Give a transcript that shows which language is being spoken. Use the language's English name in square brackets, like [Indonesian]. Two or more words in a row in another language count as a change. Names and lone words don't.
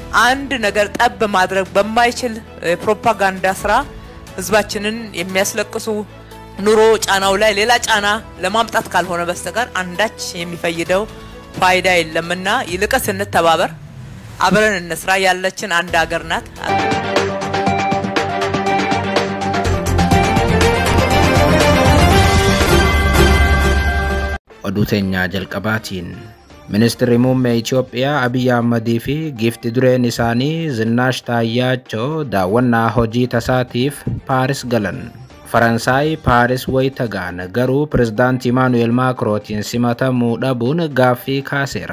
[Amharic] አንድ ነገር ጠብ ማድረግ በማይችል ፕሮፓጋንዳ ስራ ህዝባችንን የሚያስለቅሱ ኑሮ ጫናው ላይ ሌላ ጫና ለማምጣት ካልሆነ በስተቀር አንዳች የሚፈይደው ፋይዳ የለምና ይልቅስ እንተባበር አብረን እንስራ ያለችን አንድ ሀገር ናት ኦዱተኛ ጀልቀባቲን [Oromo] Ministri Muummee Itoophiyaa Abiy Ahmed fi Giifti dureen isaanii Zinaash Taayyachoo daawwannaa hojii tasaatiif Paaris galan. Faransaay Paaris wayita gaan garuu Pireezidaantii Imaanu'eel Maakrooniin simatamuu dhabuun gaaffii kaaseera.